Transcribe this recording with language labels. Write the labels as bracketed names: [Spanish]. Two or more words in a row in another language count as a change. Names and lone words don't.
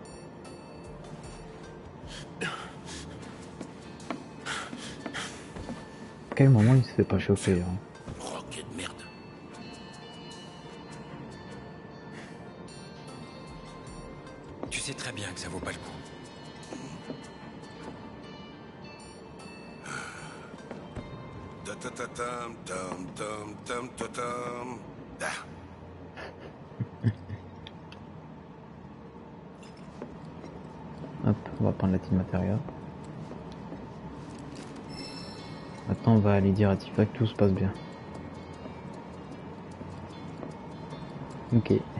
[French] À quel moment il se fait pas chauffer hein? Roquet de merde. Tu sais très bien que ça vaut pas le coup. Ta-ta-ta-tam, tam, tam, tam, ta-tam. Ah. Hop, on va prendre la team matériel. Maintenant on va aller dire à Tifa que tout se passe bien. Ok.